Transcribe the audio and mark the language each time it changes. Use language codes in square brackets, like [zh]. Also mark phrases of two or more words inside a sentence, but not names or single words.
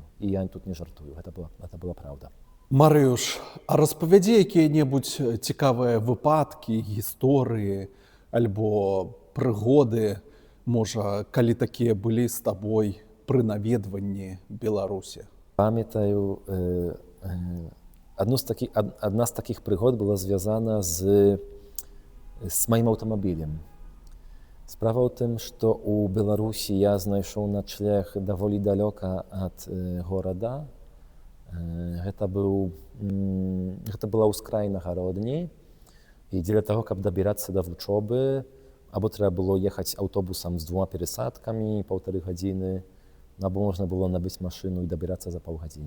[be] І я тут не жартую, гэта была праўда. Марыюш, а распавядзі якія-небудзь цікавыя выпадкі, гісторыі альбо прыгоды Можа, калі такія былі з табой пры наведванні Беларусі? Памятаю, [uk] одна з таких пригод була зв'язана з моим аўтамабілем. [be] Справа ў тым, што ў Беларусі я знайшоў начлег даволі далёка ад горада. Гэта была ўскраіна гародні, і дзеля таго, каб дабірацца да вучобы, або трэба было ехаць аўтобусам з 2 перасадкамі 1,5 гадзіны, або можна было набыць машыну і дабірацца за паўгадзіны.